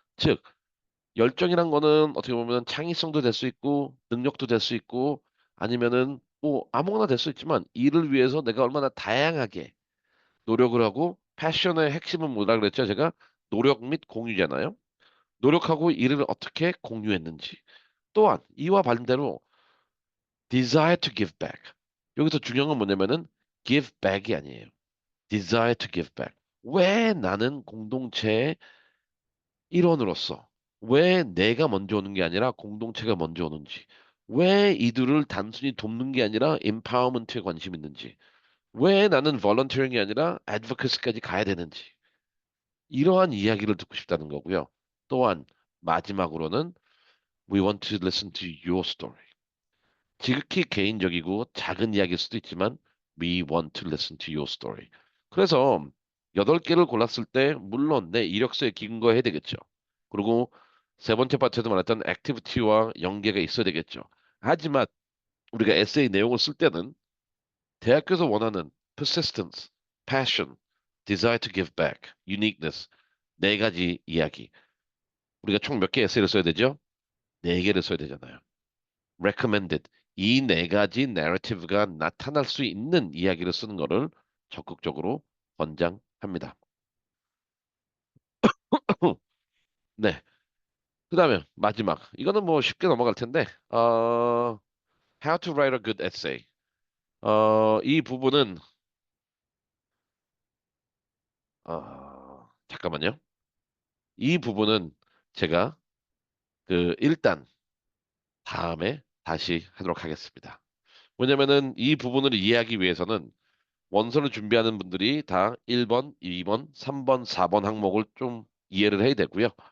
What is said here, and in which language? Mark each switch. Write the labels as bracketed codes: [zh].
[ko] 즉, 열정이란 거는 어떻게 보면 창의성도 될 수 있고 능력도 될 수 있고 아니면은 뭐 아무거나 될 수 있지만 이를 위해서 내가 얼마나 다양하게 노력을 하고 패션의 핵심은 뭐라 그랬죠? 제가 노력 및 공유잖아요. 노력하고 이를 어떻게 공유했는지. 또한 이와 반대로 [en] desire to give back. [ko] 여기서 중요한 건 뭐냐면은 give back이 아니에요. [en] desire to give back. [ko] 왜 나는 공동체의 일원으로서 왜 내가 먼저 오는 게 아니라 공동체가 먼저 오는지. 왜 이들을 단순히 돕는 게 아니라 empowerment에 관심 있는지. 왜 나는 volunteering이 아니라 advocacy까지 가야 되는지. 이러한 이야기를 듣고 싶다는 거고요. 또한 마지막으로는 [en] we want to listen to your story. [ko] 지극히 개인적이고 작은 이야기일 수도 있지만 [en] we want to listen to your story. [ko] 그래서 8개를 골랐을 때 물론 내 이력서에 근거해야 되겠죠. 그리고 세 번째 파트에도 말했던 액티비티와 연계가 있어야 되겠죠. 하지만 우리가 에세이 내용을 쓸 때는 대학교에서 원하는 [en] persistence, passion, desire to give back, uniqueness [ko] 네 가지 이야기. 우리가 총 몇 개 에세이를 써야 되죠? 네 개를 써야 되잖아요. recommended. 이 네 가지 내러티브가 나타날 수 있는 이야기를 쓰는 거를 적극적으로 권장합니다. 네. 그다음에 마지막. 이거는 뭐 쉽게 넘어갈 텐데. [en] How to write a good essay. [ko] 이 부분은 잠깐만요. 이 부분은 제가 일단 다음에 다시 하도록 하겠습니다. 왜냐면은 이 부분을 이해하기 위해서는 원서를 준비하는 분들이 다 1번, 2번, 3번, 4번 항목을 좀 이해를 해야 되고요.